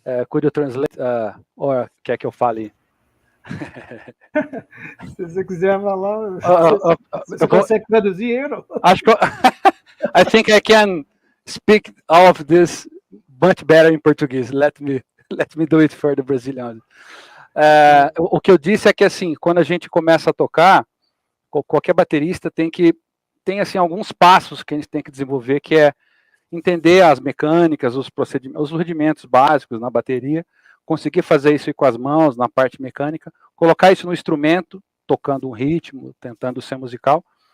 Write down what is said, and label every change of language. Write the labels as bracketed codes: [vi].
[en] Could you translate or [pt] quer que eu fale? Se você quiser falar, você Eu vou- consegue traduzir eu? Não? acho que [en] I think I can speak all of this much better in Portuguese. Let me do it for the Brazilian. [pt] O que eu disse é que assim, quando a gente começa a tocar, qualquer baterista tem assim alguns passos que a gente tem que desenvolver, que é entender as mecânicas, os procedimentos, os rudimentos básicos na bateria, conseguir fazer isso com as mãos na parte mecânica, colocar isso no instrumento, tocando um ritmo, tentando ser musical.